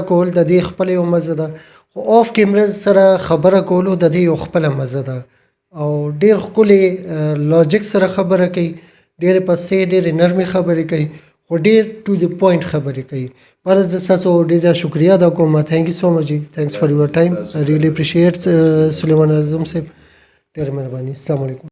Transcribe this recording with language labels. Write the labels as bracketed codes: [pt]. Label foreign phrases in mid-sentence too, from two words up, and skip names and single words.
[ps] کول د دې خپل یو مزه ده خو [en] off camera [ps] سره خبره کولو د دې یو خپل مزه ده او ډېر ښکلي لاجیک سره خبره کوي ډېرې پسې ډېرې نرمې خبرې کوي خو ډېر [en] to the point [ps] خبرې کوي پر زه ستاسو ډېر زیات شکریه ادا کوم [en] thank you so much thanks for your time I really appreciate [ps] سلیمان اعظم صاحب ډېره مهرباني [ar] السلام علیکم